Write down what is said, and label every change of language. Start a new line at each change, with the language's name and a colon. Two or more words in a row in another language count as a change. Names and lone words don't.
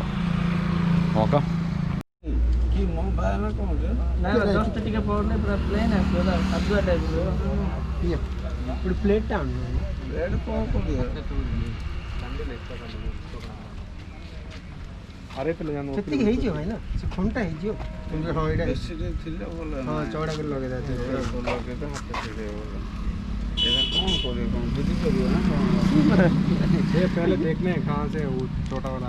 Malayalam: നോക്കാം. प्लेट അറിയത്തില്ല, ഞാൻ
Odia: ସେତିକି ହେଇଯିବ ଭାଇ ନା, ସେ ଫୋନ୍ଟା ହେଇଯିବ। ହଁ ଏଇଟା ଚଉଡ଼ା କରି ଲଗେଇଦେବା।
Hindi: ये पहले देखने हैं कहाँ से वो छोटा वाला